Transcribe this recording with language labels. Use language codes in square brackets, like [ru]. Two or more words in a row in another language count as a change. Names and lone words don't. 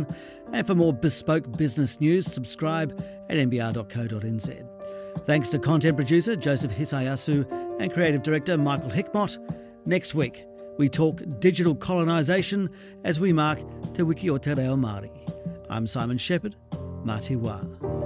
[en] And for more bespoke business news, subscribe at nbr.co.nz. Thanks to content producer Joseph Hisayasu and creative director Michael Hickmott. Next week, we talk digital colonisation as we mark Te Wiki o Te Reo Māori. I'm Simon Shepherd. [mi] Mā te wā.